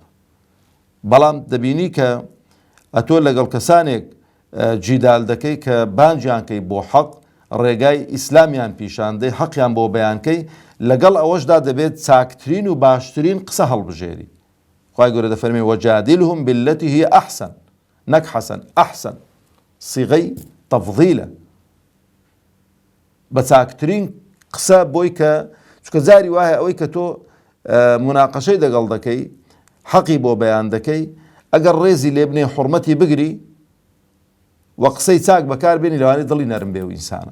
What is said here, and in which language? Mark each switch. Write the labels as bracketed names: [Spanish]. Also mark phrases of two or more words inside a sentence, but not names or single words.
[Central Kurdish] بەڵام دەبینی کە ئەتۆ لەگەڵ کەسانێک جیدال دەکەی کە بانجیان کەی بۆ حەق ڕێگای ئیسلامیان پیشاندەی حەقیان بۆ بەیانکەی لەگەڵ ئەوەشدا دەبێت چاکترین و باشترین قسە هەڵبژێری. خوای گەورە دەفەرمێ [Arabic] وەجادلهم بالتي هي أحسن [Central Kurdish] نەک حەسەن ئەحسەن سیغەی تەفضیلە بە چاکترین قسە بۆی کە چکە جاری وایە ئەوەی کە تۆ مناقەشەی دەگەڵ دەکەی حەقی بۆ بەیان دەکەی ئەگەر ڕێزی لێ بنێ حورمەتی بگری و قسەی چاک بەکاربێنی لەوانەیە دڵی نەرم بێ و ئینسانە.